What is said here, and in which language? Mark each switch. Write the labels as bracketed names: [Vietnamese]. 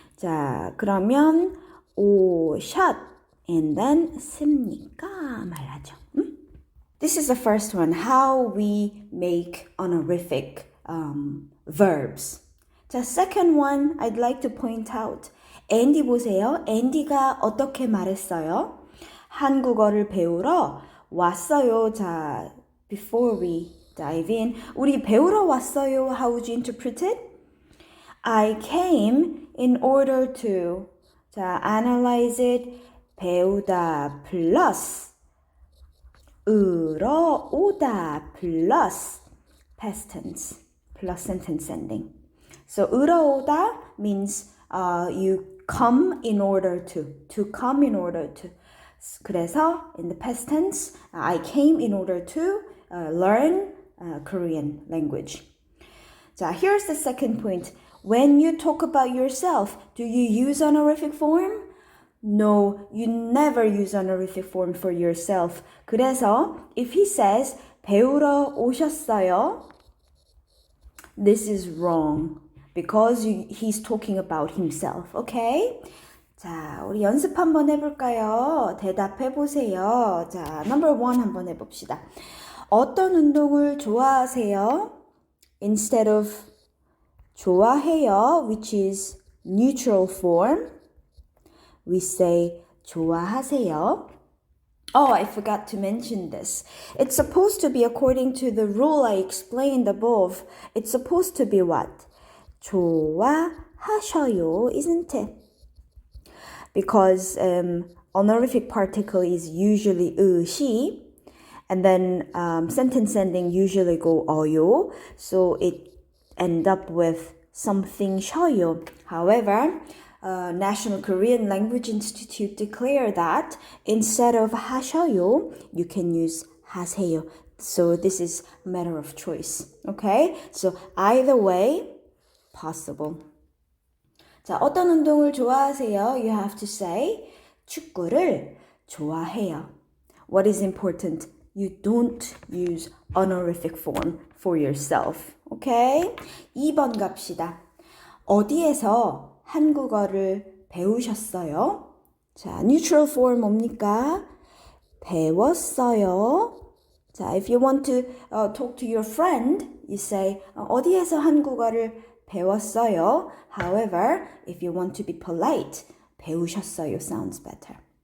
[Korean] 자, 그러면 오셨 [English] and then [Korean] 습니까 말하죠. [English] This is the first one, how we make honorific verbs. 자, second one I'd like to point out. [Korean] 앤디 보세요. 앤디가 어떻게 말했어요? 한국어를 배우러 왔어요. [English] 자, before we dive in, [Korean] 우리 배우러 왔어요. [English] How would you interpret it? I came in order to. 자, analyze it. 배우다 plus 으러 오다 plus past tense plus sentence ending. So 으러 오다 means you come in order to come in order to. 그래서 in the past tense, I came in order to learn Korean language. 자, here's the second point. When you talk about yourself, do you use honorific form? No, you never use honorific form for yourself. 그래서 if he says 배우러 오셨어요, this is wrong because he's talking about himself. Okay? [Korean] 자, 우리 연습 한번 해볼까요? 대답해 보세요. 자, number 1 한번 해봅시다. 어떤 운동을 좋아하세요? [English] Instead of 좋아해요, which is neutral form, we say 좋아하세요. Oh, I forgot to mention this. It's supposed to be according to the rule I explained above. It's supposed to be what? 좋아하셔요, isn't it? Because honorific particle is usually 시, and then sentence ending usually go 어요, so it end up with something 셔요. However, National Korean Language Institute declare that instead of 하셔요, you can use 하세요. So this is a matter of choice. Okay? So either way, possible. [Korean] 자, 어떤 운동을 좋아하세요? [English] You have to say [Korean] 축구를 좋아해요. [English] What is important? You don't use honorific form for yourself. [Korean] Okay? 2번 갑시다. 어디에서 한국어를 배우셨어요? 자, neutral form 뭡니까? 배웠어요. [English] 자, if you want to talk to your friend, you say [Korean] 어디에서 한국어를 배웠어요. [English] However, if you want to be polite, 배우셨어요 sounds better.